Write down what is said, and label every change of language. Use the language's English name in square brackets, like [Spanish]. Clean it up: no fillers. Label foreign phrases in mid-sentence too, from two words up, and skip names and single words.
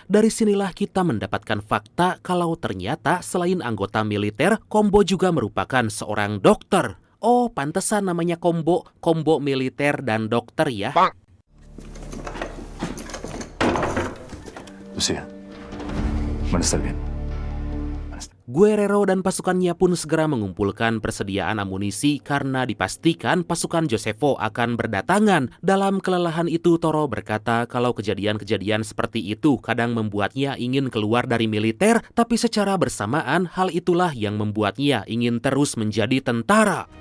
[Indonesian] Dari sinilah kita mendapatkan fakta kalau ternyata selain anggota militer, Combo juga merupakan seorang dokter. Oh, pantesan namanya Combo militer dan dokter ya. [Spanish] Lucia, van a estar bien. [Indonesian] Guerrero dan pasukannya pun segera mengumpulkan persediaan amunisi karena dipastikan pasukan Josefo akan berdatangan. Dalam kelelahan itu, Toro berkata kalau kejadian-kejadian seperti itu kadang membuatnya ingin keluar dari militer, tapi secara bersamaan hal itulah yang membuatnya ingin terus menjadi tentara.